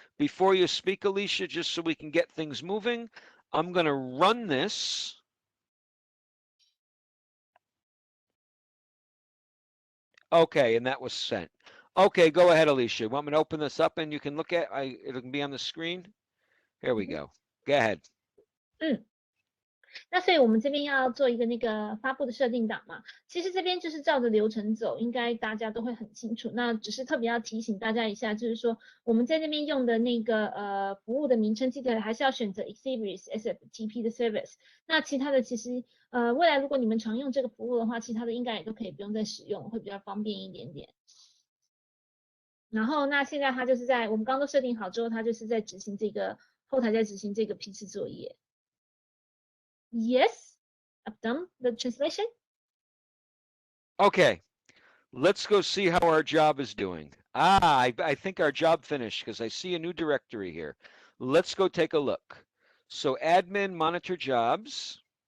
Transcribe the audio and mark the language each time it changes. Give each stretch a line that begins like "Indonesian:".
English: Before you speak, Alicia, just so we can get things moving, I'm going to run this. Okay, and that was sent. Okay, go ahead, Alicia. Want me to open this up and you can look at it? It can be on the screen. Here we go. Go ahead.
Chinese: 那所以我们这边要做一个那个发布的设定档嘛，其实这边就是照着流程走，应该大家都会很清楚。那只是特别要提醒大家一下，就是说我们在那边用的那个服务的名称，记得还是要选择 Ex Libris SFTP 的 service。那其他的其实未来如果你们常用这个服务的话，其他的应该也都可以不用再使用，会比较方便一点点。然后那现在它就是在我们刚刚都设定好之后，它就是在执行这个后台在执行这个批次作业。
English: Yes, I've done the translation. Okay, let's go see how our job is doing. I think our job finished because I see a new directory here. Let's go take a look. So admin monitor jobs.